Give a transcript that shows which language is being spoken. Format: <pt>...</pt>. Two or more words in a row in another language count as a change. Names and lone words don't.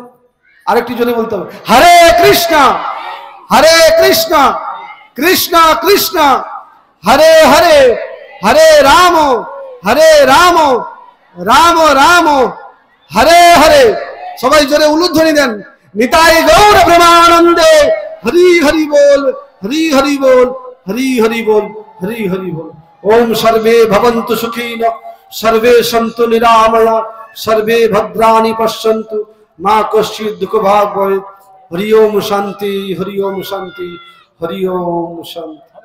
<bn>আরেকটু জোরে বলতে হবে,</bn> <sa>হরে কৃষ্ণ কৃষ্ণ কৃষ্ণ হরে হরে, হরে রাম রাম রাম হরে হরে।</sa> <bn>সবাই জোরে উলুধ্বনি দেন, নিতাই গৌর প্রেমানন্দে হরি হরি বল, হরি হরি বল, হরি হরি বল, হরি হরি বল।</bn> <sa>ওম সর্বে ভবন্তু সুখিনঃ, সর্বে সন্তু নিরাময়া, সর্বে ভদ্রাণি পশ্যন্তু, মা কশ্চিৎ দুঃখভাগ্ ভবেৎ। হরি ওম শান্তি, হরি ওম শান্তি, হরি ওম শান্তি।</sa>